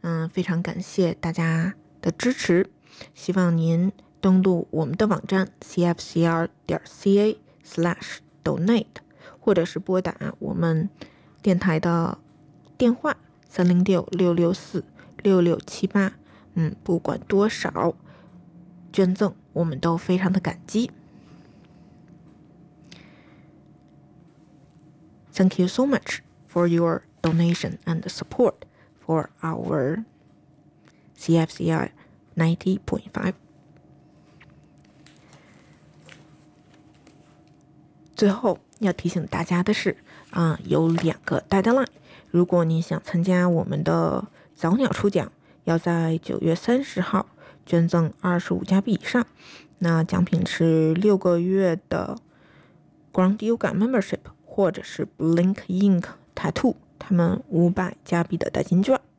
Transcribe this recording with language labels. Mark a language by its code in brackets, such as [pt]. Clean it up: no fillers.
[zh] 非常感谢大家的支持，希望您登录我们的网站 cfcr.ca/donate， 或者是拨打我们电台的电话306-664-6678，不管多少捐赠我们都非常的感激。 [en] Thank you so much for your donation and support for our CFCR 90.5。 [zh] 最后要提醒大家的是，有两个 deadline， 如果你想参加我们的早鸟抽奖，要在9月30号捐赠25加币以上，那奖品是6个月的 Ground Yoga Membership 或者是 Blink Ink Tattoo 他们500加币的代金券。